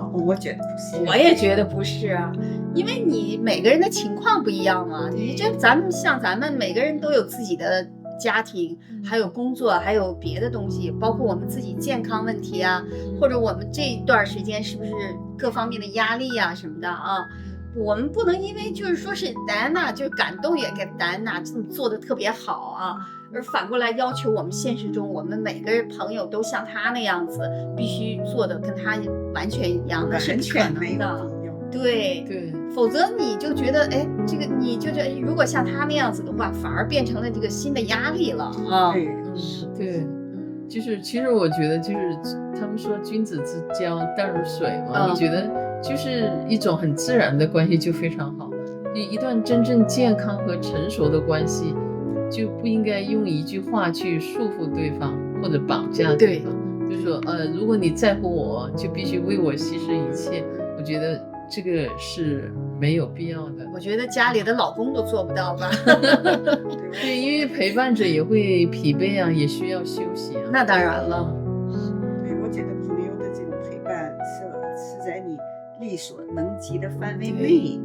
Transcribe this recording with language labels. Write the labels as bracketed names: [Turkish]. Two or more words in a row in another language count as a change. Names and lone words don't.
[Chinese] 我覺得不是，我也覺得不是啊，因為你每個人的情況不一樣嘛。你這咱們每個人都有自己的家庭，還有工作，還有別的東西，包括我們自己健康問題啊，或者我們這一段時間是不是各方面的壓力啊什麼的啊。我們不能因為就是說是戴安娜就是感動也給戴安娜這麼做的特別好啊，而反過來要求我們現實中我們每個人朋友都像他那樣子，必須做的跟他完全一樣，那是不可能的。对，否則你就覺得哎，這個你就覺得如果像他那樣子的話，反而變成了這個新的壓力了啊。對，就是其實我覺得就是他們說君子之交淡如水嘛，我覺得就是一種很自然的關係就非常好。一段真正健康和成熟的關係，就不應該用一句話去束縛對方或者綁架對方。就是說如果你在乎我，就必須為我犧牲一切。我覺得這個是沒有必要的。我觉得家里的老公都做不到吧。对，因为陪伴者也会疲惫啊，也需要休息啊。那当然了。对，我觉得朋友的这种陪伴是在你力所能及的範圍內，